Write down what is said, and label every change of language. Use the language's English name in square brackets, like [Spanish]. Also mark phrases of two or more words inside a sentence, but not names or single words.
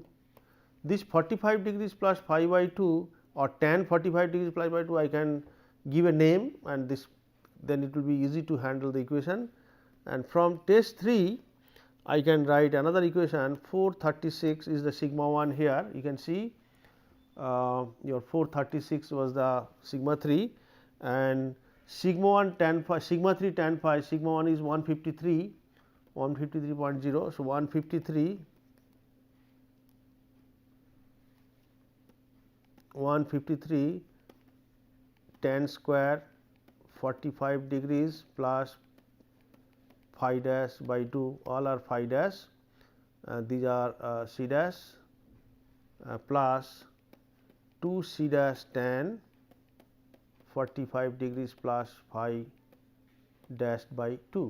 [English] This 45 degrees plus phi by 2 or tan 45 degrees phi by 2 I can give a name, and this then it will be easy to handle the equation. And from test 3 I can write another equation, 436 is the sigma 1 here, you can see your 436 was the sigma 3, and sigma 1 tan phi, sigma 3 tan phi, sigma 1 is 153, 153.0. So, 153 tan square 45 degrees plus phi dash by 2, all are phi dash, these are c dash plus 2 c dash tan 45 degrees plus phi dash by 2.